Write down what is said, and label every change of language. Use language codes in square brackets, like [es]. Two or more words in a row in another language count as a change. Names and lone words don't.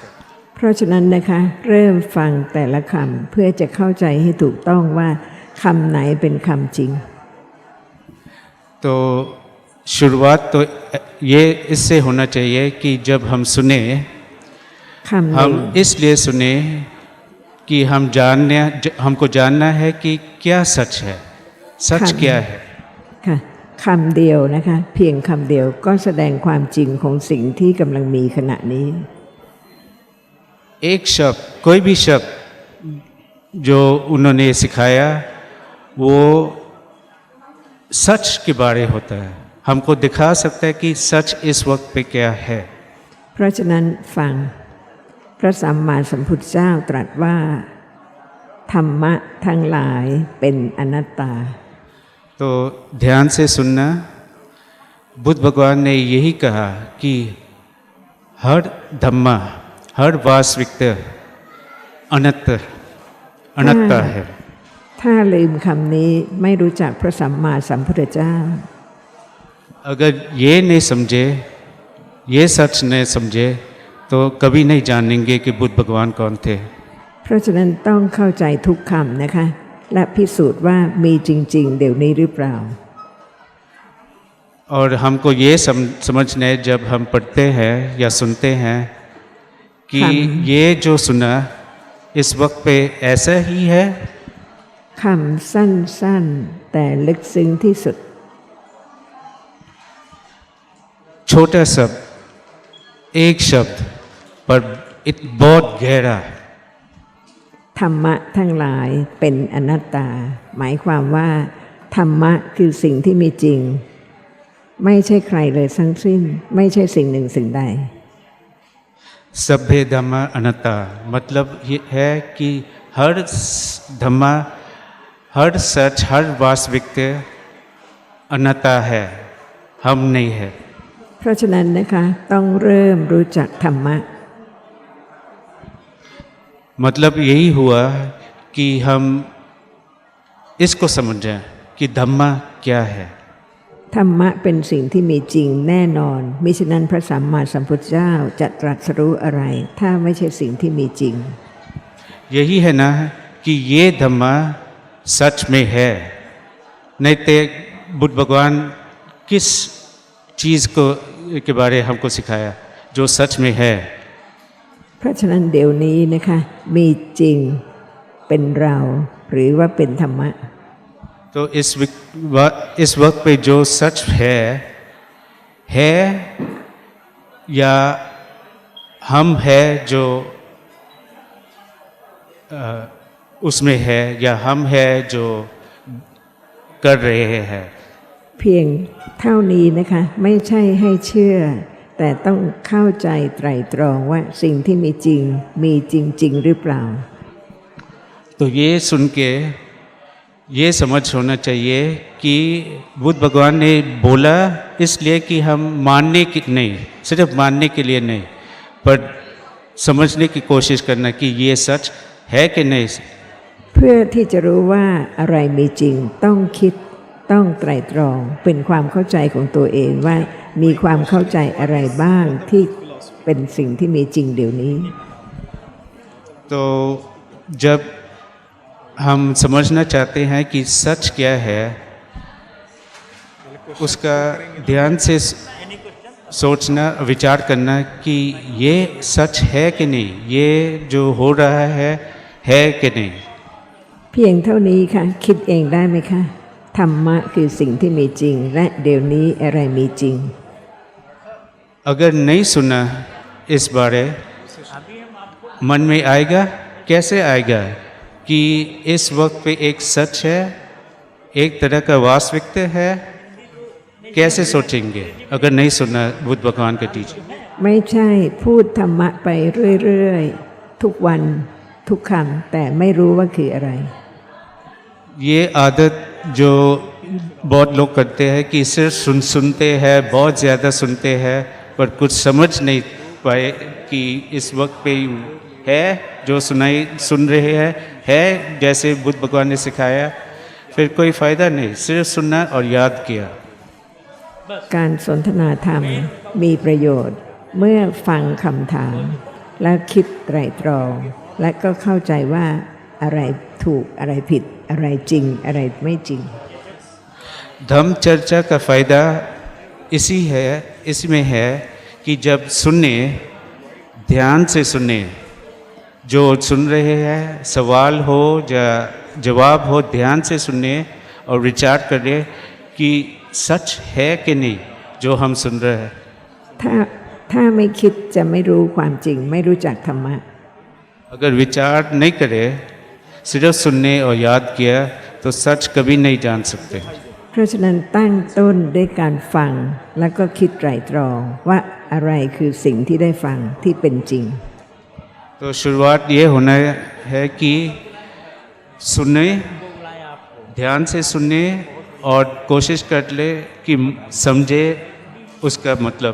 [th] เพราะฉะนั้นนะคะเริ่มฟังแต่ละคำเพื่อจะเข้าใจให้ถูกต้องว่าคำไหนเป็นคำจริง [hi] तो शुरुआत तो ये इससे होना चाहिए कि जब हम सुने [th] คำหนึ่ง [hi] हम इसलिए सुने कि हमको जानना है कि क्या सच है सच क्या है [th] ค่ะคำเดียวนะคะเพียงคำเดียวก็แสดงความจริงของสิ่งที่กำลังมีขณะนี้ [hi] एक शब्द कोई भी शब्द जो उन्होंने सिखाया वो सच के बारे होता है हमको दिखा सकता है कि सच इस वक्त पे क्या है [th] เพราะฉะนั้นฟังพระสัมมาสัมพุทธเจ้าตรัสว่าธรรมะทั้งหลายเป็นอนัตตา [hi] तो ध्यान से सुनना बुद्ध भगवान ने यही कहा कि हर धम्मा हर वास्तविकता अनंत है [th] ถ้าลืมคำนี้ไม่รู้จักพระสัมมาสัมพุทธเจ้า [hi] अगर ये नहीं समझे ये सच नहीं समझे तो कभी नहीं जानेंगे कि बुद्ध भगवान कौन थे [th] เพราะฉะนั้นต้องเข้าใจทุกคำนะคะและพิสูจน์ว่ามีจริงๆเดี๋ยวนี้หรือเปล่า [hi] और हमको ये समझना है जब हम पढ़ते हैं या सुनते हैं कि ये जो सुना इस वक्त पे ऐसा ही है [th] คำสั้นๆแต่ลึกซึ้งที่สุด [hi] छोटा शब्द एक शब्द पर बहुत गहरा [th] ธรรมะทั้งหลายเป็นอนัตตา หมายความว่าธรรมะคือสิ่งที่มีจริงไม่ใช่ใครเลยทั้งสิ้น ไม่ใช่สิ่งหนึ่งสิ่งใด [pi] सभ्य धम्मा अनंता [hi] मतलब ये है कि हर धम्मा हर सच हर वास्तविकता अनंता है हम नहीं है [th] เพราะฉะนั้นนะคะต้องเริ่มรู้จักธรรมะ [hi] मतलब यही हुआ कि हम इसको समझें कि धम्मा क्या है [th] ธรรมะเป็นสิ่งที่มีจริงแน่นอนมิฉะนั้นพระสัมมาสัมพุทธเจ้าจะตรัสรู้อะไร ถ้าไม่ใช่สิ่งที่มีจริง [hi] यही है ना कि ये धम्मा सच में है नहीं तो बुद्ध भगवान किस चीज को के बारे हमको सिखाया जो सच में है [th] เพราะฉะนั้นเดี๋ยวนี้นะคะมีจริงเป็นเราหรือว่าเป็นธรรมะ [hi] तो इस वक्त पे जो सच है या हम है जो उसमें है या हम है जो कर रहे हैं [th] เพียงเท่านี้นะคะไม่ใช่ให้เชื่อ แต่ต้องเข้าใจไตรตรองว่าสิ่งที่มีจริงมีจริงๆหรือเปล่า [hi] तो ये सुन के ये समझ होना चाहिए कि बुद्ध भगवान ने बोला इसलिए कि हम मानने की नहीं सिर्फ मानने के लिए नहीं पर समझने की कोशिश करना कि ये सच है कि नहीं [th] เพื่อที่จะรู้ว่าอะไรมีจริงต้องคิดต้องไตรตรองเป็นความเข้าใจของตัวเองว่ามีความเข้าใจอะไรบ้างที่เป็นสิ่งที่มีจริงเดี๋ยวนี้ [hi] तो जब हम समझना चाहते हैं कि सच क्या है उसका ध्यान से सोचना विचार करना कि ये सच है कि नहीं ये जो हो रहा है कि नहीं [th] เพียงเท่านี้ค่ะคิดเองได้ไหมคะธรรมะคือสิ่งที่มีจริงและเดี๋ยวนี้อะไรมีจริง [hi] अगर नहीं सुना इस बारे मन में आएगा कैसे आएगा कि इस वक्त पे एक सच है एक तरह का वास्तविकता है कैसे सोचेंगे अगर नहीं सुना बुद्ध भगवान के टीचिंग [th] ไม่ใช่พูดธรรมะไปเรื่อยๆทุกวันทุกคำแต่ไม่รู้ว่าคืออะไร [hi] ये आदत जो बहुत लोग करते हैं कि सिर्फ सुनते हैं बहुत ज़्यादा सुनते हैं पर कुछ समझ नहीं पाए कि इस वक्त पे है जो सुन रहे हैं है जैसे बुद्ध भगवान ने सिखाया फिर कोई फ़ायदा नहीं सिर्फ सुनना और याद किया [th] การสนทนาธรรมมีประโยชน์เมื่อฟังคำถาม และคิดไตรตรอง และก็เข้าใจว่าอะไรถูกอะไรผิดอะไรจริงอะไรไม่จริง [hi] धम्म चर्चा का फायदा इसमें है कि जब सुने ध्यान से सुने जो सुन रहे हैं सवाल हो या जवाब हो ध्यान से सुने और विचार करें कि सच है कि नहीं जो हम सुन रहे हैं [th] ถ้าไม่คิดจะไม่รู้ความจริงไม่รู้จักธรรมะ [hi] अगर विचार नहीं करे सिर्फ सुनने और याद किया तो सच कभी नहीं जान सकते [th] เพราะฉะนั้นตั้งต้นด้วยการฟังแล้วก็คิดไตรตรองว่าอะไรคือสิ่งที่ได้ฟังที่เป็นจริง [hi] तो शुरुआत ये होना है कि सुने ध्यान से सुने और कोशिश कर ले कि समझे उसका मतलब